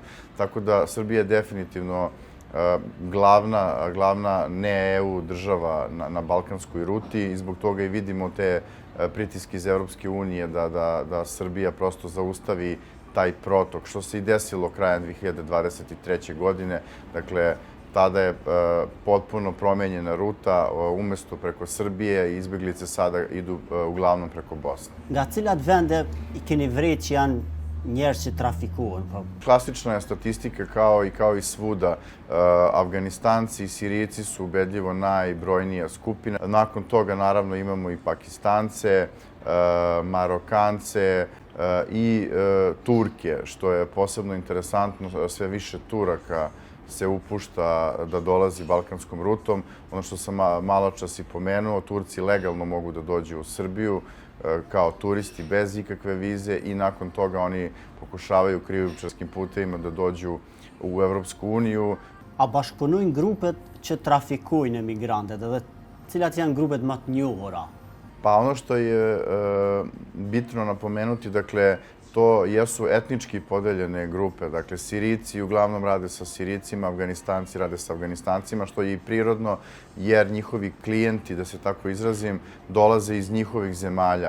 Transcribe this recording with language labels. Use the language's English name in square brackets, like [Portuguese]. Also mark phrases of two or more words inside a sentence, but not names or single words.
[Serbian] Tako da Srbija je definitivno glavna ne-EU država na balkanskoj ruti i zbog toga i vidimo te pritiske iz Evropske unije da Srbija prosto zaustavi taj protok, što se i desilo krajem 2023. godine. Dakle, tada je potpuno promenjena ruta, umesto preko Srbije, izbjeglice sada idu uglavnom preko Bosne. [Albanian] Nga cilat vende i keni vret që janë njerëz që trafikohen? [Serbian] Klasična je statistika kao i svuda. Afganistanci i Sirijci su ubedljivo najbrojnija skupina. Nakon toga naravno imamo i Pakistance, Marokance i Turke, što je posebno interesantno. Sve više Turaka se upušta da dolazi balkanskom rutom. Ono što sam malo čas i pomenuo, Turci legalno mogu da dođu u Srbiju kao turisti bez ikakve vize i nakon toga oni pokušavaju krijumčarskim putevima da dođu u Evropsku uniju. [Albanian] A bashkëpunojnë grupet që trafikojnë emigrantët edhe cilat janë grupet më të njohura? [Serbian] Pa ono što je bitno napomenuti, dakle, to jesu etnički podeljene grupe. Dakle, Sirijci uglavnom rade sa Sirijcima, Afganistanci rade sa Afganistancima, što je i prirodno jer njihovi klijenti, da se tako izrazim, dolaze iz njihovih zemalja.